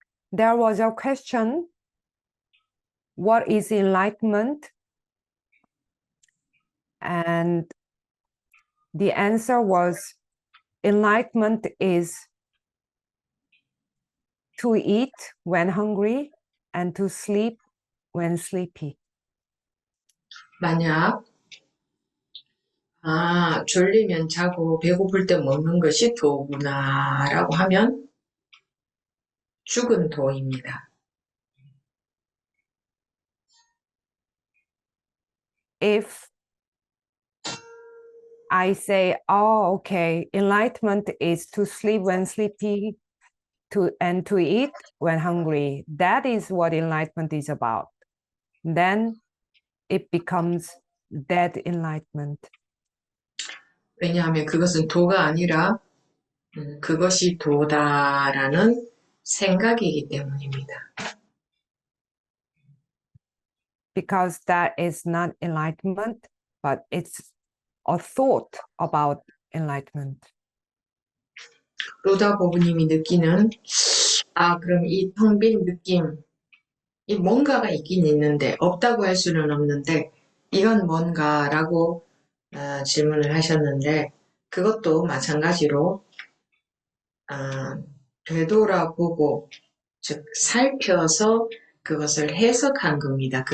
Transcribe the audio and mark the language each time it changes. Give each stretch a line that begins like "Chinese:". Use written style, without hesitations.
English: There was a question, what is enlightenment? And the answer was, enlightenment is to eat when hungry and to sleep when sleepy.
Korean: 만약 졸리면 자고 배고플 때 먹는 것이 도구나 라고 하면 죽은 도입니다.
English: If I say, oh, okay, enlightenment is to sleep when sleepy and to eat when hungry. That is what enlightenment is about. Then it becomes dead enlightenment.
Korean: 왜냐하면 그것은 도가 아니라 그것이 도다라는 생각이기 때문입니다.
English: because that is not enlightenment, but it's a thought about enlightenment.
Korean: 로다 보부님이 느끼는 그럼 이 텅 빈 느낌, 이 뭔가가 있긴 있는데 없다고 할 수는 없는데 이건 뭔가라고 질문을 하셨는데 그것도 마찬가지로 되돌아보고 즉 살펴서 그것을 해석한 겁니다.